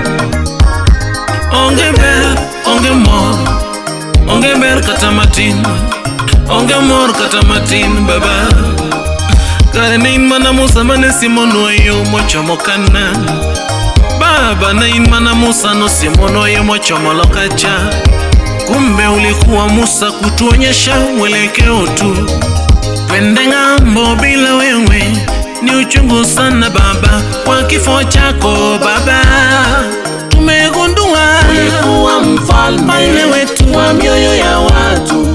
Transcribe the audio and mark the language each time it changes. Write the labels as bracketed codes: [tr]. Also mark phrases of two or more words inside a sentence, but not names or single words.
[luo] Onge ber, onge mor, onge ber kata matin, onge mor kata matin baba. Kare ne in mana Musa mane simono yo mochomo kanan. Baba na in mana Musa no simono yo mochomo lokacha. [sw] Kumbe ulikuwa Musa kutuonyesha mwelekeo tu. Twende ng'ambo bila wewe ni uchungu sana baba. Kwa kifo chako baba tumegundua ulikuwa mfalme wetu wa mioyo ya watu.